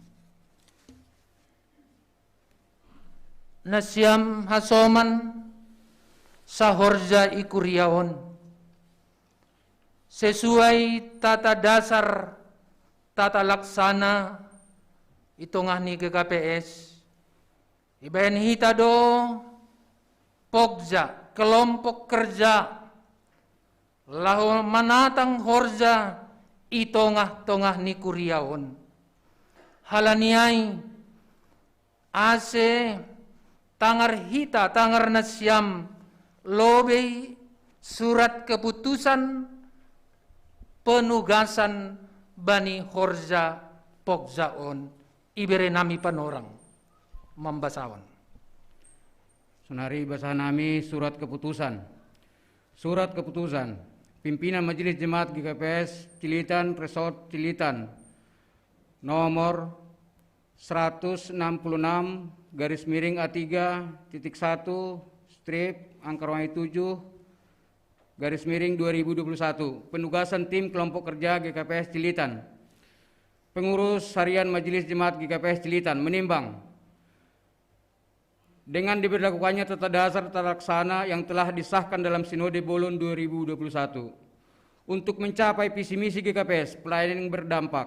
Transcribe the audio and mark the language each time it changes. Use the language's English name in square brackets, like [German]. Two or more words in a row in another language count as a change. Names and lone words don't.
[Batak Simalungun] Nasyam hasoman sa horja ikuriaon sesuai [Indonesian] tata dasar tata laksana [Batak Simalungun] itongah ni GKPS ibayan hita do pogja [Indonesian] kelompok kerja [Batak Simalungun] lahu manatang horja itongah-tongah ni kuriaon halaniai ase tangar hita tangar nasyam lobe [Indonesian] surat keputusan penugasan [Batak Simalungun] bani horja pogjaon ibere nami panorang membasawan. Sunari basahan nami [Indonesian] surat keputusan. Surat keputusan pimpinan Majelis Jemaat GKPS Cilitan Resort Cilitan nomor 166 garis miring A3.1 strip angka 7 garis miring 2021. Penugasan tim kelompok kerja GKPS Cilitan. Pengurus harian Majelis Jemaat GKPS Cilitan menimbang dengan diberlakukannya tata dasar tata laksana yang telah disahkan dalam Sinode Bolon 2021 untuk mencapai visi misi GKPS pelayanan yang berdampak.